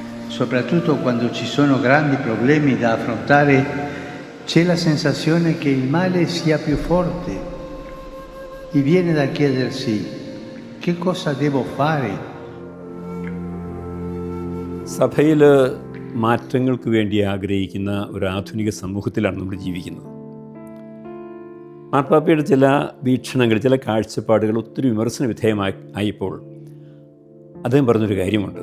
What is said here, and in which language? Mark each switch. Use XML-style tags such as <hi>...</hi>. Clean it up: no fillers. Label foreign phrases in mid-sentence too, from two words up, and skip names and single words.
<it>soprattutto quando ci sono grandi problemi da affrontare, c'è la sensazione che il male sia più forte e viene da chiedersi che cosa devo fare.</it> <ml>സഭയിൽ മാറ്റങ്ങൾക്ക് വേണ്ടി ആഗ്രഹിക്കുന്ന ഒരു ആധുനിക സമൂഹത്തിലാണ് നമ്മൾ ജീവിക്കുന്നത്. മാർപ്പാപ്പയുടെ ചില വീക്ഷണങ്ങൾ, ചില കാഴ്ചപ്പാടുകൾ ഒത്തിരി വിമർശന വിധേയമായപ്പോൾ അദ്ദേഹം പറഞ്ഞൊരു കാര്യമുണ്ട്.</ml>